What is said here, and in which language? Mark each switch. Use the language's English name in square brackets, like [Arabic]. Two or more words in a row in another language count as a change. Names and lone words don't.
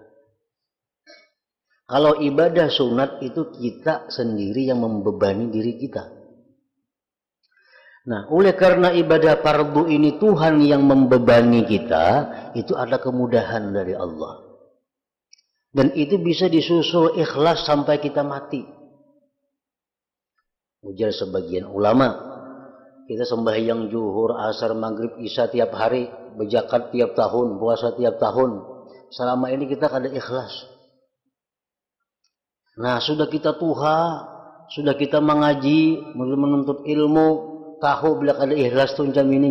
[Indonesian] Kalau ibadah sunat itu kita sendiri yang membebani diri kita. Nah, oleh karena ibadah fardu ini Tuhan yang membebani kita, itu ada kemudahan dari Allah. Dan itu bisa disusul ikhlas sampai kita mati. Ujar sebagian ulama, kita sembahyang zuhur, asar, maghrib, isya tiap hari, berzakat tiap tahun, puasa tiap tahun. Selama ini kita kada ikhlas. Nah, sudah kita tuha, sudah kita mengaji, menuntut ilmu, tahu bila kada ikhlas tuh jam ini.